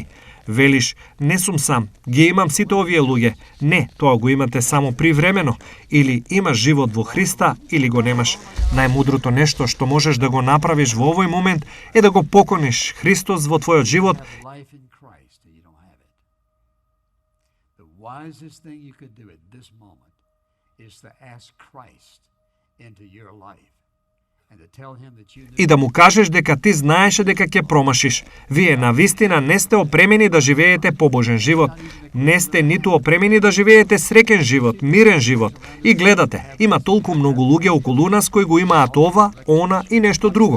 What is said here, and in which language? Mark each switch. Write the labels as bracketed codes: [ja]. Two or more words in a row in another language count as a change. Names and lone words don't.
[mk] Велиш: не сум сам, ги имам сите овие луѓе. Не, тоа го имате само привремено. Или имаш живот во Христа, или го немаш. Најмудрото нешто што можеш да го направиш во овој момент е да го покониш Христос во твојот живот [en] wisest thing you could do at this moment is to ask Christ into your life and to tell him that you [mk] И да му кажеш дека ти знаеше дека ќе промашиш. Вие навистина не сте опремени да живеете побожен живот. Не сте ниту опремени да живеете среќен живот, мирен живот. И гледате, има толку многу луѓе околу нас кои го имаат ова, она и нешто друго.